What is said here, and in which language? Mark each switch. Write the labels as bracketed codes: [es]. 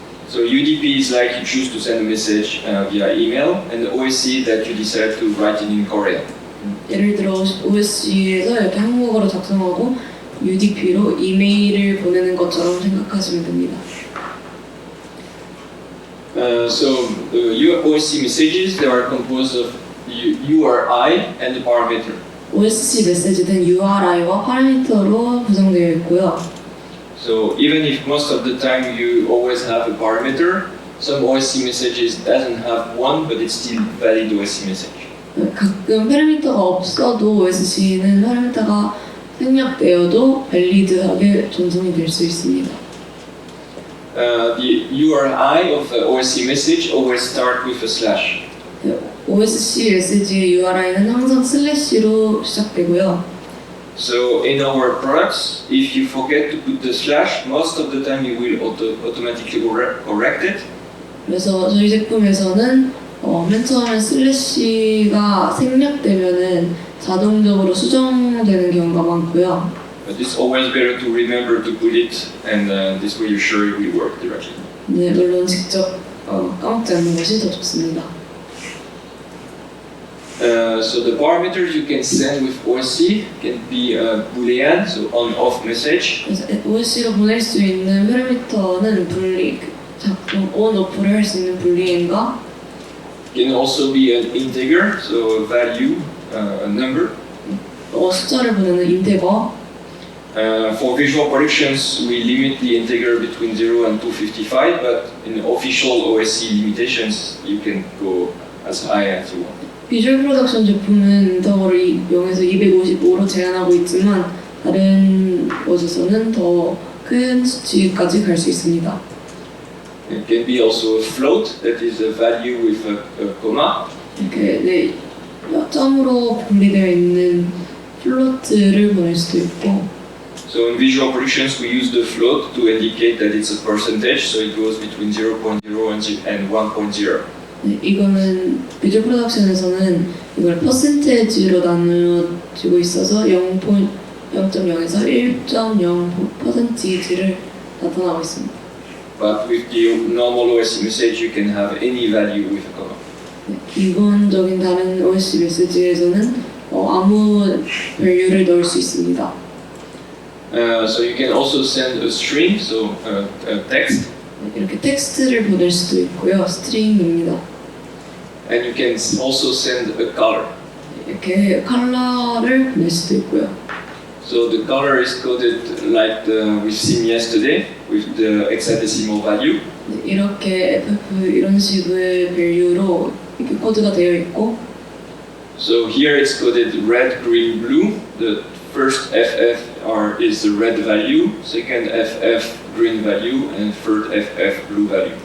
[en] So UDP is like you choose to send a message via email, and the OSC that you decide to write it in Korean. [ko] 예를 들어 OSC에서 이렇게 한국어로 작성하고 UDP로 이메일을 보내는 것처럼 생각하시면 됩니다. [en] So your OSC messages, they are composed of URI and the parameter. [ko] OSC 메시지는 URI와 파라미터로 구성되어 있고요. [en] So even if most of the time you always have a parameter, some OSC messages doesn't have one, but it's still valid OSC message. [ko] 가끔 파라미터가 없어도 OSC는 파라미터가 생략되어도 밸리드하게 전송이 될 수 있습니다. [en] The URI of the OSC message always start with a slash. [ko] OSC 메시지의 URI는 항상 슬래시로 시작되고요. [en] So in our products, if you forget to put the slash, most of the time you will automatically correct it. [ko] 그래서 저희 제품에서는 맨 처음에 슬래시가 생략되면은 자동적으로 수정되는 경우가 많고요. [en] But it's always better to remember to put it, and this way you're sure it will work directly. [ko] 네, 물론 직접 까먹지 않는 것이 더 좋습니다. [en] So the parameters you can send with OSC can be Boolean, so on/off message. [ko] 그래서 OSC로 보낼 수 있는 파라미터는 작동 on/off를 할 수 있는 불리엔과 [en] Can also be an integer, so a value, a number. [ko] 숫자를 보내는 인테거. [en] For visual productions, we limit the integer between 0 and 255, but in official OSC limitations, you can go as high as you want. [ko] 비주얼 프로덕션 제품은 인터벌을 0에서 255로 제한하고 있지만 다른 곳에서는 더 큰 수치까지 갈 수 있습니다. [en] It can be also a float, that is a value with a comma. [ko] 이렇게 점으로 분리되어 있는 플로트를 보낼 수도 있고. [en] So in visual productions, we use the float to indicate that it's a percentage, so it goes between 0.0 and 1.0. [ko] 네, 이거는 비주얼 프로덕션에서는 이걸 퍼센테이지로 나누어지고 있어서 0.0에서 1.0%를 나타나고 있습니다. [en] But with the normal OSC message, you can have any value with a comma. [ko] 네, 기본적인 다른 OSC 메시지에서는 아무 밸류를 넣을 수 있습니다. [en] So you can also send a string, so a text. [ko] 네, 이렇게 텍스트를 보낼 수도 있고요. 스트링입니다. [en] And you can also send a color. [ko] 이렇게 컬러를 보낼 수도 있고요. [en] So the color is coded like we've seen yesterday with the hexadecimal value. [ko] 네, 이렇게 FF 이런 식의 밸류로 이렇게 코드가 되어 있고. [en] So here it's coded red, green, blue. The first FF is the red value, second FF green value, and third FF blue value.